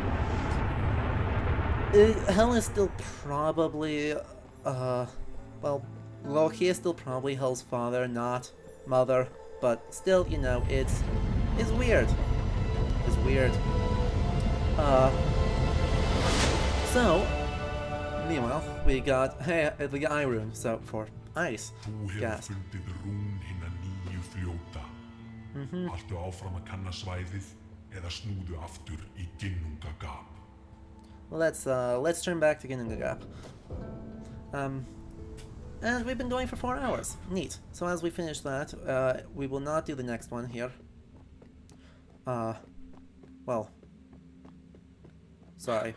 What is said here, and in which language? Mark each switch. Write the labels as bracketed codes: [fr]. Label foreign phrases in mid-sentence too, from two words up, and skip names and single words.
[en] Hel is still probably, well, Loki is still probably Hel's father, not mother, but still, you know, it's weird. It's weird. So, meanwhile, we got, the eye rune, so for ice. [is] Þú hefur [en] Gas. [is] fundið rún hinna nýju fljóta. Haltu áfram að kanna svæðið eða snúðu aftur í Ginnungagap. [en] Let's turn back to Ginnungagap. And we've been going for 4 hours. Neat. So as we finish that, we will not do the next one here. Well, sorry.